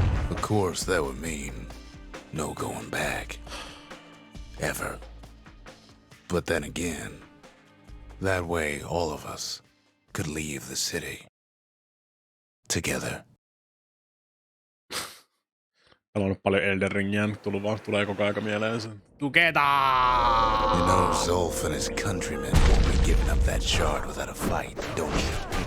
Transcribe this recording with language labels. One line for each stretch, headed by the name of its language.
English: Of course, that would mean no going back. Ever. But then again, that way all of us could leave the city. Together.
Finnish: Pelannut paljon Elden Ringiä, tulee koko aika mieleen se.
English: Together! You know, Zolf and his countrymen won't be giving up that shard without a fight, don't you?